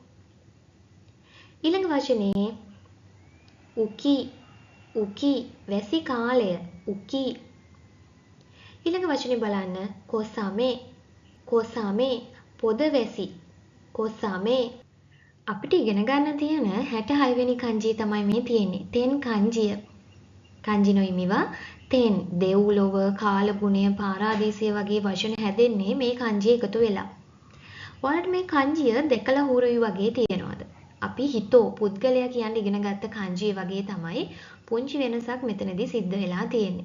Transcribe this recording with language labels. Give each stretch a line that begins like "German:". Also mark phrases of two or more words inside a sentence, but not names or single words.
Sinhala: ඊළඟ වචනේ උකි උකි වැසි කාලය උකි. ඊළඟ වචනේ බලන්න කොසාමේ කොසාමේ පොදවැසි කොසාමේ අපිට ඉගෙන ගන්න තියෙන 66 වෙනි kanjiය තමයි මේ තියෙන්නේ. තෙන් kanjiය.
Japanese: kanji no imiwa
Sinhala: තෙන් දෙව්ලොව කාලගුණය පාරාදීසය වගේ වචන හැදෙන්නේ මේ kanji එකතු වෙලා. ඔයාලට මේ kanjiය දෙකලා හුරුයි වගේ තියෙනවද? අපි හිතෝ පුද්ගලයා කියන්නේ ඉගෙන ගත්ත kanji වගේ තමයි පුංචි වෙනසක් මෙතනදී සිද්ධ වෙලා තියෙන්නේ.